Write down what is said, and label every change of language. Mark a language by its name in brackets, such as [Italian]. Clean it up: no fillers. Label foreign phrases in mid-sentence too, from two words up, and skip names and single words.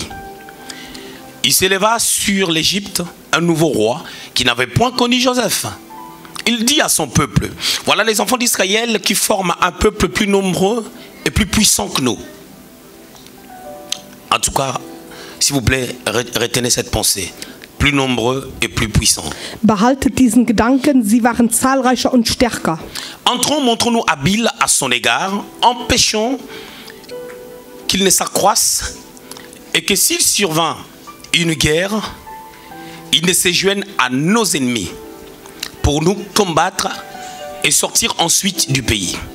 [French] Il s'éleva sur l'Égypte un nouveau roi qui n'avait point connu Joseph. Il dit à son peuple, voilà les enfants d'Israël qui forment un peuple plus nombreux et plus puissant que nous. En tout cas, s'il vous plaît, retenez cette pensée. Plus nombreux et plus puissants. [German] Behaltet diesen Gedanken, sie waren zahlreicher und stärker. [French] Entrons, montrons-nous habiles à son égard, empêchons qu'il ne s'accroisse et que s'il survint une guerre, il ne se joigne à nos ennemis pour nous combattre et sortir ensuite du pays.